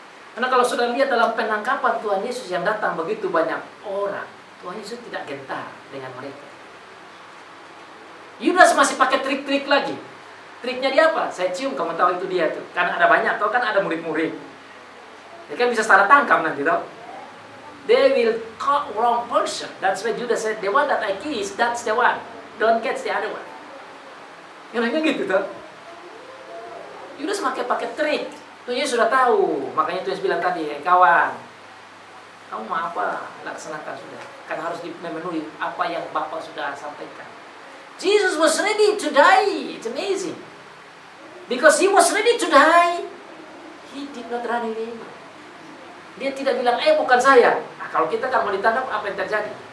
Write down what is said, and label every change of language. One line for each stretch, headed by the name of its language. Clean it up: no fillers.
Indonesian: Karena kalau sudah lihat dalam penangkapan Tuhan Yesus yang datang begitu banyak orang, Tuhan Yesus tidak gentar dengan mereka. Yudas masih pakai trik-trik lagi. Triknya dia apa? Saya cium, kamu tahu itu dia tuh. Karena ada banyak, tahu kan ada murid-murid. Dia kan bisa salah tangkap nanti, tahu?
English: They will caught wrong person. That's why Judas said, the one that I kiss, that's the one. Don't catch the other one.
Indonesian: Yang gitu, tahu? Yudas pakai trik. Tuhan Yesus sudah tahu. Makanya Tuhan Yesus bilang tadi, kawan, kamu mau apa? Laksanakan sudah. Karena harus memenuhi apa yang Bapa sudah sampaikan.
English: Jesus was ready to die. It's amazing. Because he was ready to die, he did not run away.
Indonesian: Dia tidak bilang, bukan saya. Nah, kalau kita kan mau ditangkap, apa yang terjadi?